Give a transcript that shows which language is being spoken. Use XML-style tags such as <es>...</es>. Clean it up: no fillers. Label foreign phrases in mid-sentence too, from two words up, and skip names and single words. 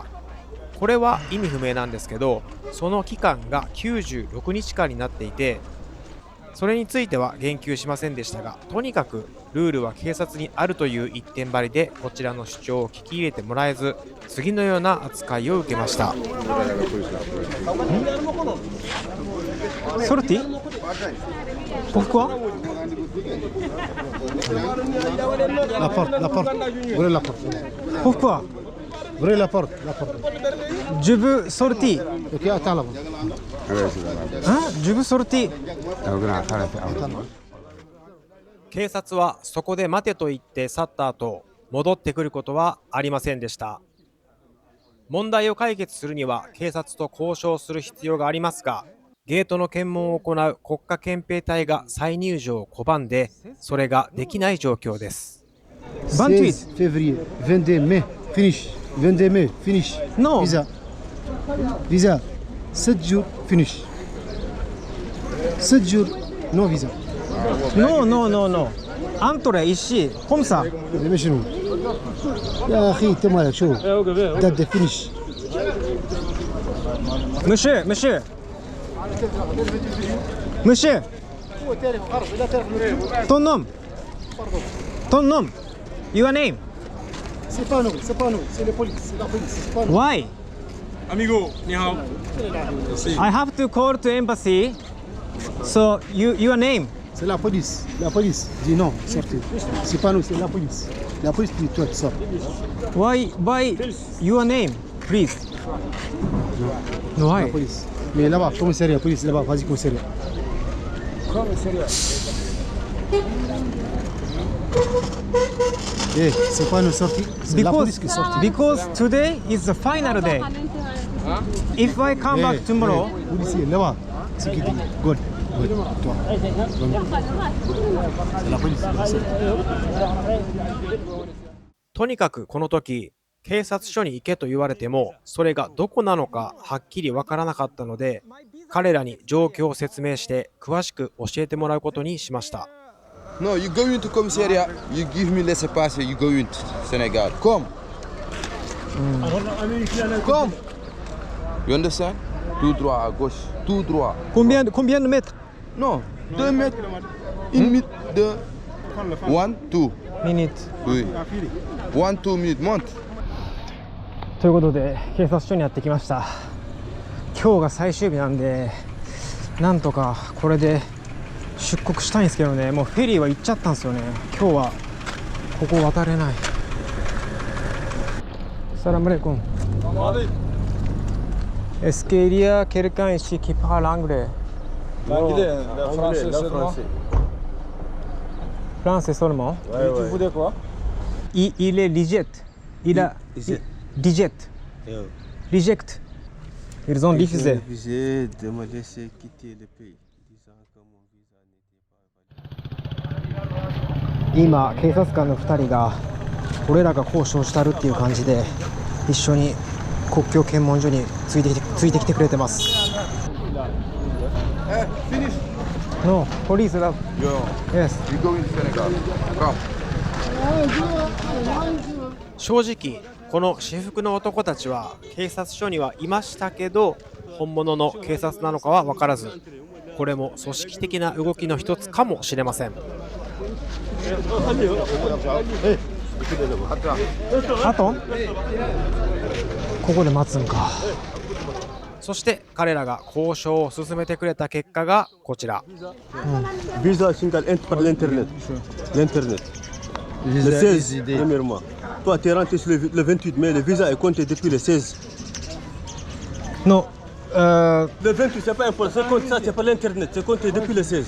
<ja>これは意味不明なんですけど、その期間が96日間になっていて、それについては言及しませんでしたが、とにかくルールは警察にあるという一点張りで、こちらの主張を聞き入れてもらえず、次のような扱いを受けました。</ja> <fr>ソルティ？Pourquoi？ La porte, la porte. Ouvrez la porte. Pourquoi? Ouvrez la porte, la porte. Je veux sortir. Ok, attends là-bas. Hein? Je veux sortir.</fr> <ja>警察はそこで待てと言って去った後、戻ってくることはありませんでした。問題を解決するには警察と交渉する必要がありますが、ゲートの検問を行う国家憲兵隊が再入場を拒んで、それができない状況です。</ja> <fr>16 février, 22 mai, finish. 22 mai, finish. Non. Visa. Visa. 7 jours, finish. 7 jours, non visa. Non, non, non, non. Entrez ici, comme ça.</fr> <ar>شنو؟ يا أخي أنت مالك شو؟ داد finish.</ar> <fr>Monsieur, monsieur. Monsieur. Ton nom? Ton nom?</fr> <en>Your name?</en> <fr>C'est pas nous, c'est la police, c'est la police, c'est pas nous.</fr> <en>Why? Amigo, ni hao. I have to call to embassy. So your name?</en> <fr>C'est la police, dis non, sortez. C'est pas nous, c'est la police. La police dit toi tu sors.</fr> <en>Why your name, please?</en> <fr>La</fr> <en>Why?</en> <fr>police. Mais là-bas, commissariat, police là-bas, vas-y commissariat. Eh, c'est pas une sortie, c'est la police qui est sortie.</fr> <en>Because today is the final day. If I come back tomorrow,</en> <fr>Policier, là-bas, c'est qui dit.</fr> <en>Good, good,</en> <fr>toi. C'est la police qui est sortie.</fr> <ja>とにかくこの時、警察署に行けと言われても、それがどこなのかはっきりわからなかったので、彼らに状況を説明して詳しく教えてもらうことにしました。</ja> <en>No, you go into commissariat, you give me laissez-passer, you go into Senegal. Come. Come. You understand?</en> <fr>Tout droit à gauche, tout droit. combien de mètres? Non, 2 mètres, 1 minute, 2, 1, 2. Minutes. Oui. 1, 2 minutes, monte.</fr> <ja>ということで警察署にやってきました。今日が最終日なんで、なんとかこれで出国したいんですけどね、もうフェリーは行っちゃったんですよね。今日はここ渡れない。</ja> <ar>السلام عليكم.</ar> <fr>Est-ce qu'il y a quelqu'un ici qui parle anglais? Français seulement. Tu voulais quoi? Il est reject. Il a reject. Reject. Ils ont refusé. Refusé de me laisser quitter le pays, disant que mon visa n'était pas valide.</fr> <ja>今警察官の2人が俺らが交渉したるっていう感じで一緒に国境検問所についてきてくれてます。</ja> <en>No, police love. Yes. You go into Senegal. Come.</en> <ja>正直、この私服の男たちは警察署にはいましたけど、本物の警察なのかは分からず、これも組織的な動きの一つかもしれません。あとここで待つんか。そして彼らが交渉を進めてくれた結果がこちら。</ja> <fr>Visa Singal par l'internet. L'internet. Le 16, premièrement. Toi, tu es rentré le 28 mai, le visa est compté depuis le 16. No, Le 28, c'est pas important, c'est pas l'internet, c'est compté depuis le 16.</fr>